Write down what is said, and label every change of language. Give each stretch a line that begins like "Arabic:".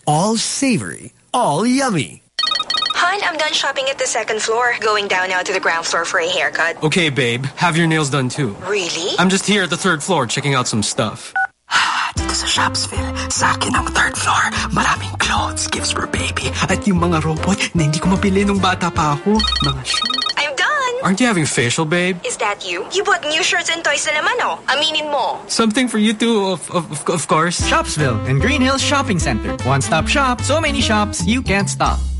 English: All savory, all yummy. Hun, I'm done shopping at the second floor. Going down now to the ground floor for a haircut. Okay, babe, have your nails done too. Really? I'm just here at the third floor checking out some stuff.
Filipino: Dito sa Shopsville, sa akin ang
English: third floor.
Filipino: Maraming
English: clothes, gifts for baby.
Filipino: At yung mga robot na hindi ko mapili nung bata pa ako. Mga
English: I'm done! Aren't you having facial, babe? Is that you? You bought new shirts and toys
Filipino: na naman, oh. Aminin mo.
English: Something for you too, of course. Shopsville and Green Hills Shopping Center. One-stop shop, so many shops, you can't stop.